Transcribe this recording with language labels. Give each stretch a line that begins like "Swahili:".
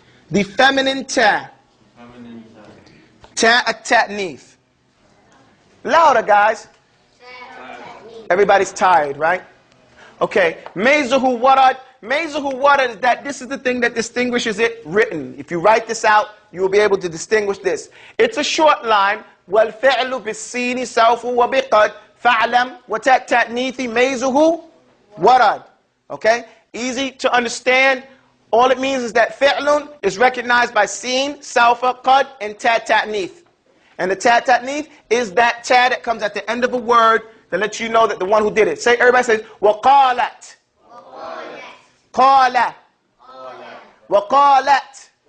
English: The feminine ta. Ta, a ta'nith. Louder, guys. Everybody's tired, right? Okay. Mezuhu warad. Mezuhu warad is that this is the thing that distinguishes it written. If you write this out, you will be able to distinguish this. It's a short line.
Arabic: وَالْفِعْلُ بِالسِّينِ سَوْفُ وَبِقَدْ فَعْلَمْ وَتَأْتَأْنِيثِ مَيْزُهُ warad.
English: Okay? Easy to understand. All it means is that fi'lun is recognized by sin, salfa, qad, and ta'nith. And the ta'nith is that ta that comes at the end of a word that lets you know that the one who did it. Say, everybody says,
Arabic: وَقَالَتْ. قَالَ. وَقَالَتْ.